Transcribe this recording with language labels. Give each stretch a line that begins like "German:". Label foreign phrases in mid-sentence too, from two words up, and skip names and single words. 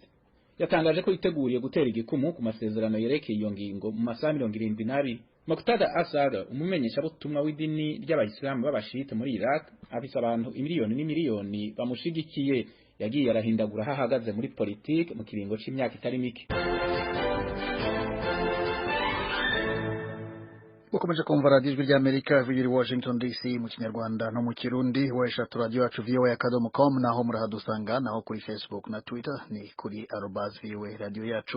Rundi: Yatangaje ko yiteguriye gutera igikumu ku masezerano yerekeye iyo ngingo mu masaha 72. Muqtada al-Sadr, umumenyesha butumwa w'idini ry'abayisilamu b'abashite muri Iraq, afise abantu imiliyoni n'imiliyoni bamushigikiye, yagiye arahindagura aho ahagaze muri politike mu kiringo c'imyaka itari mike.
Kinyarwanda: Ukomeje kumva radiyo ijwi ry'Amerika ivugira i Washington DC mu Kinyarwanda no mu Kirundi. Weshatu radio yacu voa.com, naho murahadusanga, naho kuri Facebook na Twitter ni kuri @voa radio yacu.